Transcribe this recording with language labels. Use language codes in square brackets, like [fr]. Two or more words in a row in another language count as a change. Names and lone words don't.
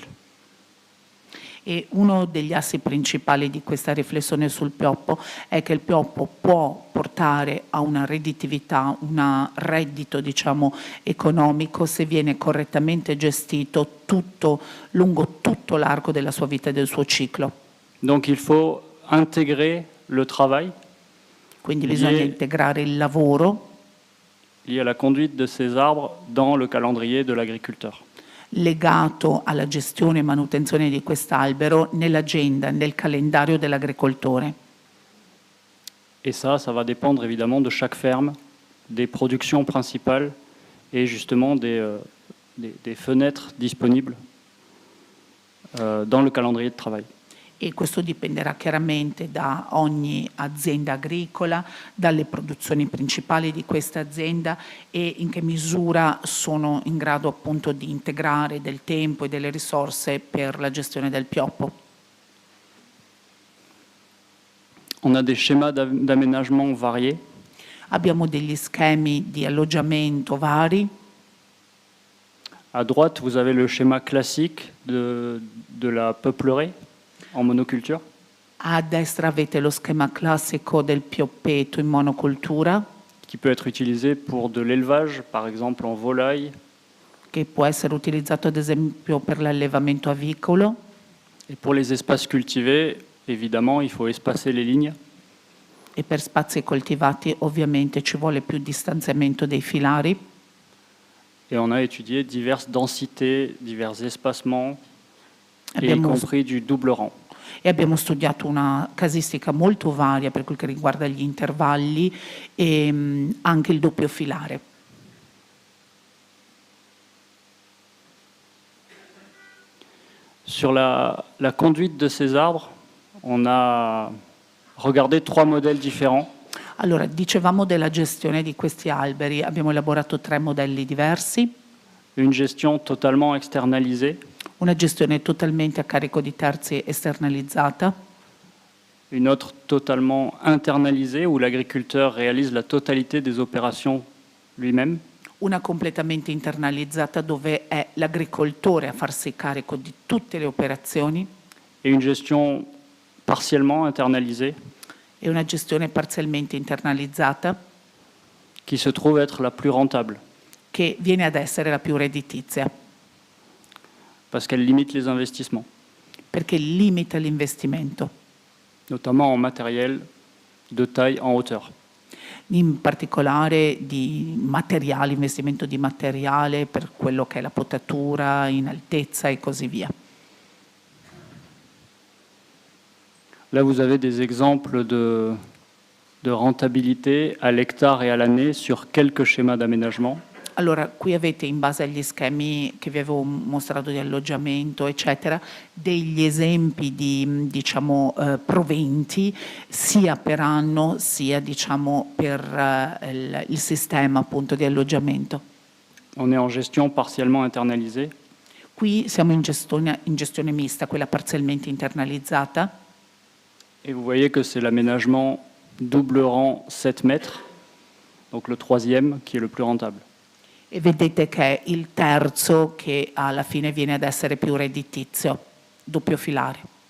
[it] E uno degli assi principali di questa riflessione sul pioppo è che il pioppo può portare a una redditività, un reddito, diciamo, economico se viene correttamente gestito lungo tutto l'arco della sua vita e del suo ciclo. [fr] Donc il faut intégrer le travail. [it] Quindi bisogna integrare il lavoro [fr] lié à la conduite de ces arbres dans le calendrier de l'agriculteur. [it] Legato alla gestione e manutenzione di quest'albero nell'agenda, nel calendario dell'agricoltore. [fr] Et ça va dépendre évidemment de chaque ferme, des productions principales et justement des fenêtres disponibles dans le calendrier de travail. [it] E questo dipenderà chiaramente da ogni azienda agricola, dalle produzioni principali di questa azienda e in che misura sono in grado appunto di integrare del tempo e delle risorse per la gestione del pioppo. [fr] On a des schémas d'aménagement variés. [it] Abbiamo degli schemi di alloggiamento vari. [fr] À droite, vous avez le schéma classique de la peuplerie en monoculture. [it] A destra avete lo schema classico del pioppeto in monocultura. [fr] Qui peut être utilisé pour de l'élevage, par exemple en volaille. [it] Che può essere utilizzato ad esempio per l'allevamento avicolo. [fr] Et pour les espaces cultivés, évidemment, il faut espacer les lignes. [it] E per spazi coltivati ovviamente ci vuole più distanziamento dei filari. [fr] Et on a étudié diverses densités, divers espacements, y compris du double rang. [it] E abbiamo studiato una casistica molto varia per quel che riguarda gli intervalli e anche il doppio filare. [fr] Sur la conduite de ces arbres, on a regardé 3 modèles différents. [it] Allora, dicevamo della gestione di questi alberi, abbiamo elaborato 3 modelli diversi. [fr] Une gestion totalement externalisée. [it] Una gestione totalmente a carico di terzi esternalizzata. [fr] Une autre totalement internalisée où l'agriculteur réalise la totalité des opérations lui-même. [it] Una completamente internalizzata dove è l'agricoltore a farsi carico di tutte le operazioni. [fr] Et une gestion partiellement internalisée. [it] E una gestione parzialmente internalizzata. [fr] Qui se trouve être la plus rentable. [it] Che viene ad essere la più redditizia. [fr] Parce qu'elle limite les investissements. [it] Perché limita l'investimento. [fr] Notamment en matériel de taille en hauteur. [it] In particolare di materiale, investimento di materiale per quello che è la potatura in altezza e così via. [fr] Là, vous avez des exemples de rentabilité à l'hectare et à l'année sur quelques schémas d'aménagement. [it] Allora, qui avete in base agli schemi che vi avevo mostrato di alloggiamento, eccetera, degli esempi di, diciamo, proventi sia per anno sia, diciamo, per il sistema appunto di alloggiamento. [fr] On est en gestion partiellement internalisée. [it] Qui siamo in gestione mista, quella parzialmente internalizzata. [fr] Et vous voyez que c'est l'aménagement doubleront 7 mètres, donc le troisième qui est le plus rentable. [it] E vedete che è il terzo che alla fine viene ad essere più redditizio, doppio filare.